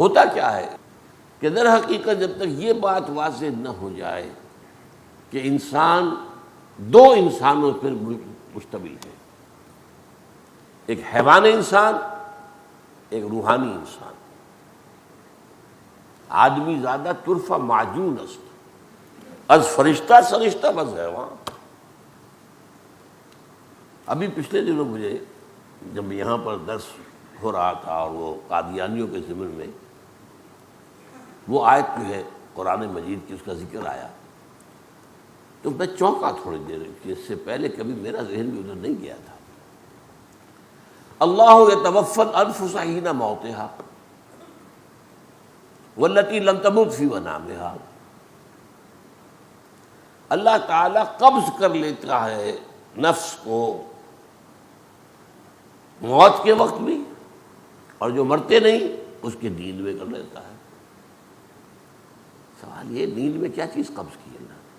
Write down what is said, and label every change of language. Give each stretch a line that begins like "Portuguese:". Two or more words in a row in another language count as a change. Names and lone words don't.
Urdu: ہوتا کیا ہے کہ در حقیقت جب تک یہ بات واضح نہ ہو جائے کہ انسان دو انسانوں پر مشتمل ہے، ایک حیوان انسان، ایک روحانی انسان۔
Persian: آدمی زیادہ طرفہ معجون است، از فرشتہ سرشتہ بس حیوان۔
Urdu: ابھی پچھلے دنوں مجھے جب یہاں پر درس ہو رہا تھا اور وہ قادیانیوں کے ضمن میں وہ آیت جو ہے قرآن مجید کی، اس کا ذکر آیا تو میں چونکا تھوڑی دیر کہ اس سے پہلے کبھی میرا ذہن بھی ادھر نہیں گیا تھا۔
Arabic: اللہ یتوفی الانفس حین موتها والتی لم تمت فی منامہا،
Urdu: اللہ تعالیٰ قبض کر لیتا ہے نفس کو موت کے وقت بھی، اور جو مرتے نہیں اس کے نیند میں کر لیتا ہے۔ سوال یہ، نیند میں کیا چیز قبض کی اللہ؟